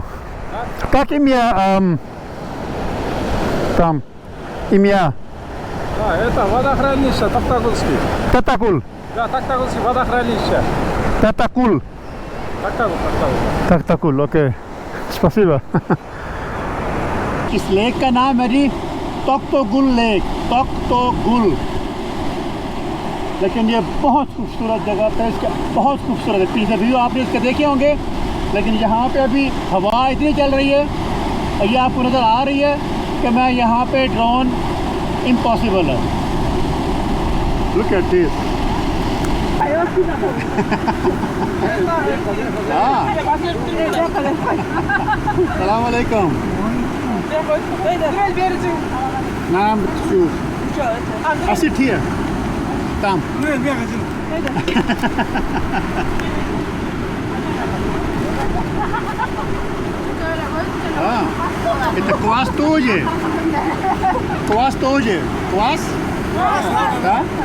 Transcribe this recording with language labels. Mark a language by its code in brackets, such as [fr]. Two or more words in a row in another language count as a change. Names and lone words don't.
[ru] Как имя там? Имя? Это водохранилище Токтагульский. Татакул. Да, Токтагульский водохранилище. Татакул. Токтагуль. Татакул, окей. Спасибо. [hi] इस लेक का नाम है जी तख्तोगुल लेक, तख्तोगुल। लेकिन ये बहुत खूबसूरत जगह पे, इसका बहुत खूबसूरत है। पीछे व्यू आपने इसके देखे होंगे, लेकिन यहाँ पे अभी हवा इतनी चल रही है और ये आपको नज़र आ रही है कि मैं यहाँ पे [en] drone impossible [hi] है। [en] Look at this. [ar] السلام عليكم. [en] नाम I sit here. [ru] Там. Это квас тоже. Квас тоже. Квас? Да?